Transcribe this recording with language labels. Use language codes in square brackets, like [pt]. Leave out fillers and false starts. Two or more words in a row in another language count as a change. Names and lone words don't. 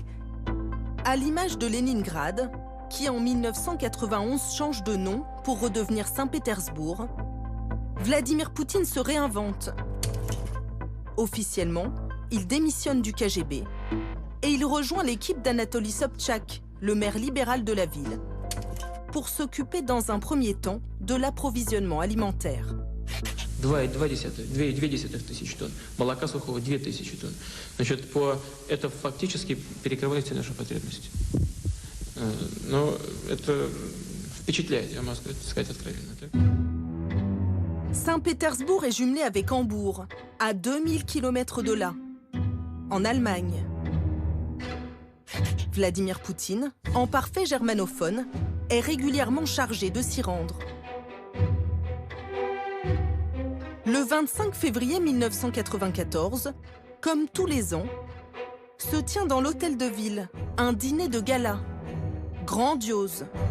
[fr] À l'image de Leningrad, qui en 1991 change de nom pour redevenir Saint-Pétersbourg, Vladimir Poutine se réinvente. Officiellement, il démissionne du KGB et il rejoint l'équipe d'Anatoly Sobchak, le maire libéral de la ville, pour s'occuper dans un premier temps de l'approvisionnement alimentaire. [ru] 2,2 тысяч тонн. Молока сухого 2 тысячи тонн. Значит, это фактически перекрывает все наши потребности. Но это впечатляет, я могу сказать откровенно. [fr] Saint-Pétersbourg est jumelé avec Hambourg, à 2000 km de là, en Allemagne. Vladimir Poutine, en parfait germanophone, est régulièrement chargé de s'y rendre. Le 25 février 1994, comme tous les ans, se tient dans l'hôtel de ville un dîner de gala, grandiose.